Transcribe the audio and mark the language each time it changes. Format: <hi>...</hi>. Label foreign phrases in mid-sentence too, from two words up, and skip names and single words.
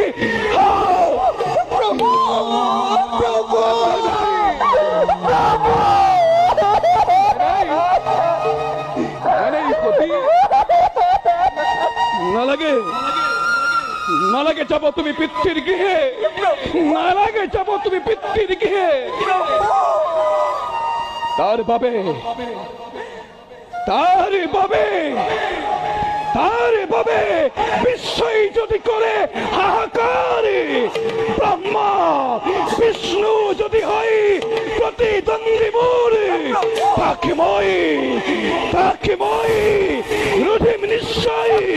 <as>প্রভু নালাগে যাব তুমি পিতৃর গৃহে তার বাবে বিশ্বই যদি করে হাহাকার ব্রহ্মা বিষ্ণু যদি হয় প্রতিদ্বন্দ্বী মোর তাকে মই রুধিম নিশ্চয়</as>